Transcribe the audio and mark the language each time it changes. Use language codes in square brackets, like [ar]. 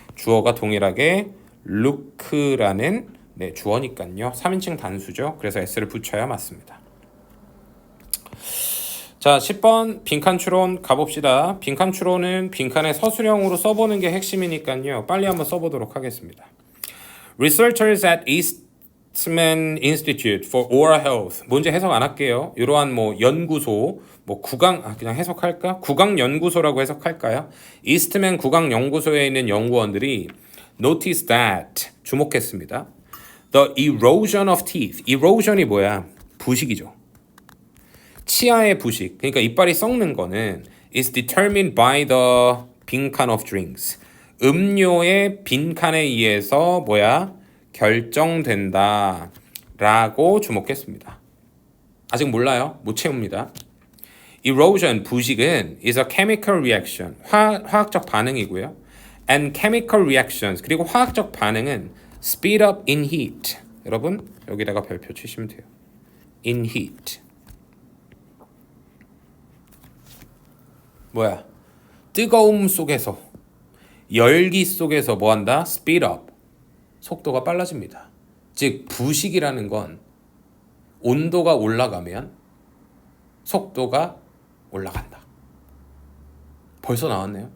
[ko] 주어가 동일하게 루크라는 주어니까요. 3인칭 단수죠. 그래서 s를 붙여야 맞습니다. 자, 10번 빈칸 추론 가봅시다. 빈칸 추론은 빈칸에 서술형으로 써보는 게 핵심이니까요. 빨리 한번 써보도록 하겠습니다. [en] Researchers at Eastman Institute for Oral Health. [ko] 문제 해석 안 할게요. 이러한 연구소, 그냥 해석할까? 구강연구소라고 해석할까요? 이스트맨 구강연구소에 있는 연구원들이 [en] notice that, [ko] 주목했습니다. [en] The erosion of teeth. erosion이 [ko] 뭐야? 부식이죠. 치아의 부식, 그러니까 이빨이 썩는 거는 [en] is determined by the 빈칸 of drinks. [ko] 음료의 빈칸에 의해서 뭐야? 결정된다 라고 주목했습니다. 아직 몰라요. 못 채웁니다. [en] Erosion, [ko] 부식은 [en] is a chemical reaction, [ko] 화학적 반응이고요. [en] And chemical reactions, [ko] 그리고 화학적 반응은 [en] speed up in heat. [ko] 여러분 여기다가 별표 치시면 돼요. [en] In heat. [ko] 뭐야? 뜨거움 속에서, 열기 속에서 뭐한다? [en] speed up. [ko] 속도가 빨라집니다. 즉 부식이라는 건 온도가 올라가면 속도가 올라간다. 벌써 나왔네요.